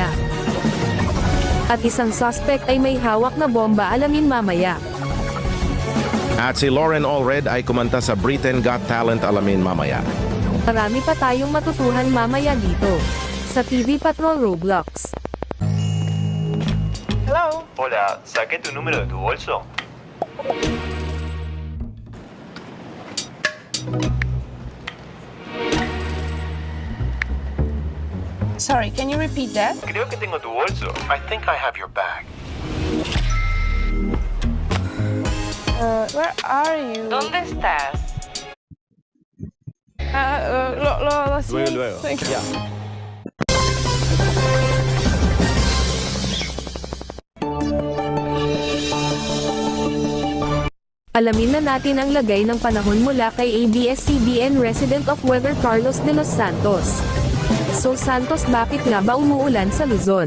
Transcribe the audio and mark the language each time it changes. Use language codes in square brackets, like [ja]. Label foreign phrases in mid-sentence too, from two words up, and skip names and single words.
[tl] At isang suspect ay may hawak na bomba, alamin mamaya. At si Lauren Allred ay kumanta sa Britain Got Talent, alamin mamaya. Marami pa tayong matutuhan mamaya dito sa TV Patrol Roblox. [en] Hello. [es] Hola, saqué tu número de tu bolso. [en] Sorry, can you repeat that? [es] Creo que tengo tu bolso. [en] I think I have your bag. Where are you? [es] ¿Dónde estás? Lo siento. Luego. Ya. [tl] Alamin na natin ang lagay ng panahon mula kay ABS-CBN [en] resident of weather [tl] Carlos de los Santos. So Santos, bakit nga ba umuulan sa Luzon?